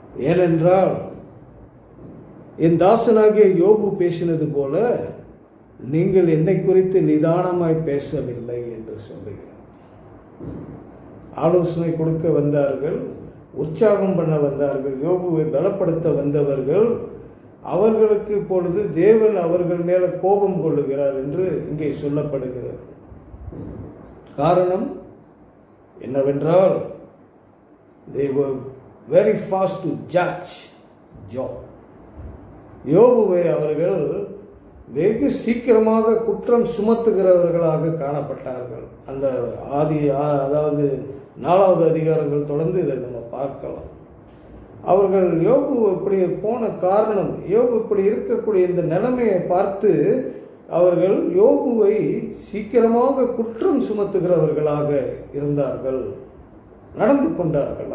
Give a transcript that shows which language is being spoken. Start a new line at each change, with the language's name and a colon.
Tamil: ஏனென்றால் என் தாசனாகிய யோபு பேசினது போல நீங்கள் என்னை குறித்து நிதானமாய் பேசவில்லை என்று சொல்லுகிறார். ஆலோசனை கொடுக்க வந்தார்கள், உற்சாகம் பண்ண வந்தார்கள், யோபுவை பலப்படுத்த வந்தவர்கள், அவர்களுக்கு இப்பொழுது தேவன் அவர்கள் மேலே கோபம் கொள்ளுகிறார் என்று இங்கே சொல்லப்படுகிறது. காரணம் என்னவென்றால்,
English: they were very fast to judge Job.
Tamil: யோபுவை அவர்கள் வெகு சீக்கிரமாக குற்றம் சுமத்துகிறவர்களாக காணப்பட்டார்கள். அந்த அதாவது 4வது அதிகாரங்கள் தொடர்ந்து இதை நம்ம பார்க்கலாம். அவர்கள் யோபு இப்படி போன காரணம், யோபு இப்படி இருக்கக்கூடிய இந்த நிலைமையை பார்த்து அவர்கள் யோபுவை சீக்கிரமாக குற்றம் சுமத்துகிறவர்களாக இருந்தார்கள், நடந்து கொண்டார்கள்.